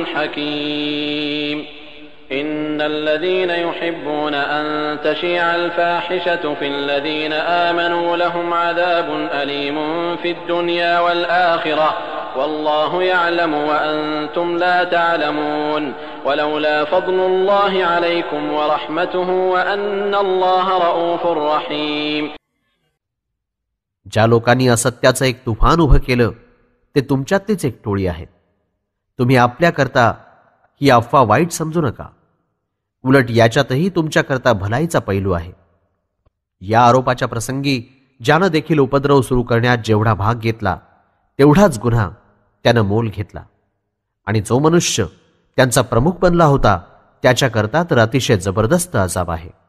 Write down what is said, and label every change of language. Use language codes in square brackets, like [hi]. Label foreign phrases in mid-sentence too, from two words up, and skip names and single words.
[ar] حكيم إن الذين يحبون أن تشيع الفاحشة في الذين آمنوا لهم عذاب أليم في الدنيا والآخرة والله يعلم وأنتم لا تعلمون ولولا فضل الله عليكم ورحمته وأن الله رؤوف رحيم. [mr] ज्या लोकांनी असत्याचं एक तुफान उभं केलं ते तुमच्यातलीच एक टोळी आहेत. तुम्ही आपल्याकरता ही अफवा वाईट समजू नका. उलट याच्यातही तुमच्याकरता भलाईचा पैलू आहे. या आरोपाच्या प्रसंगी ज्यानं देखील उपद्रव सुरू करण्यात जेवढा भाग घेतला तेवढाच गुन्हा त्यानं मोल घेतला आणि जो मनुष्य त्यांचा प्रमुख बनला होता त्याच्याकरता तर अतिशय जबरदस्त अजाब आहे.